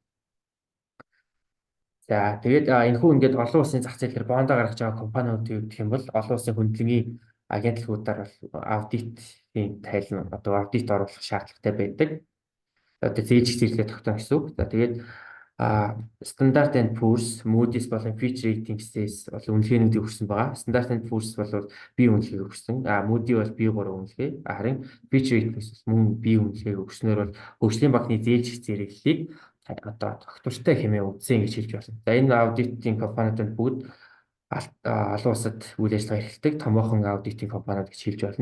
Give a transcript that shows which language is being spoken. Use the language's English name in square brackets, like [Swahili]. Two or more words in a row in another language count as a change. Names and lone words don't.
[Mongolian] За тэгээд энэхүү ингээд олон улсын зах зээл дээр бондоо гаргаж байгаа компаниудын гэх юм бол олон улсын хөндлөнгийн агентлагуудаар бол аудитын тайлан одоо аудит оруулах шаардлагатай байдаг. Одоо зээлж зэрэглээ тогтоно гэсэн үг. За тэгээд Standard and Poor's, Moody's болон Fitch Ratings-ээс бол үнэлгээний өгсөн байгаа. Standard and Poor's бол B үнэлгээг өгсөн. Moody бол B3 үнэлгээ. Харин Fitch Ratings бол мөн B үнэлгээг өгснөөр бол хөгжлийн банкны зээлжих зэрэглэлийг одоо тогтвортой хэмээн үзсэн гэж хэлж байна. За энэ аудитын компаниуд бүгд олон улсад үйл ажиллагаа эрхэлдэг томоохон аудитын компаниуд гэж хэлж байна.